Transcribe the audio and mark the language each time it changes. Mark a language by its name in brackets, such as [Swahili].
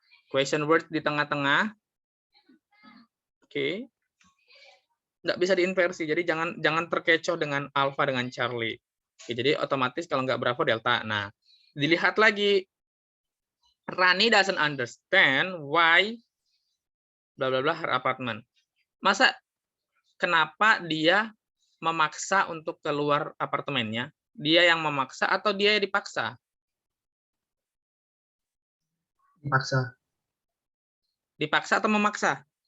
[Indonesian] Question word di tengah-tengah. Oke. Nggak bisa diinversi, jadi jangan terkecoh dengan alpha dengan Charlie. Oke, jadi otomatis kalau nggak bravo delta. Nah, dilihat lagi. [English] Rani doesn't understand why bla bla bla her apartment. [Indonesian] Masa kenapa dia memaksa untuk keluar apartemennya? Dia yang memaksa atau dia yang dipaksa? Dipaksa. Dipaksa atau memaksa?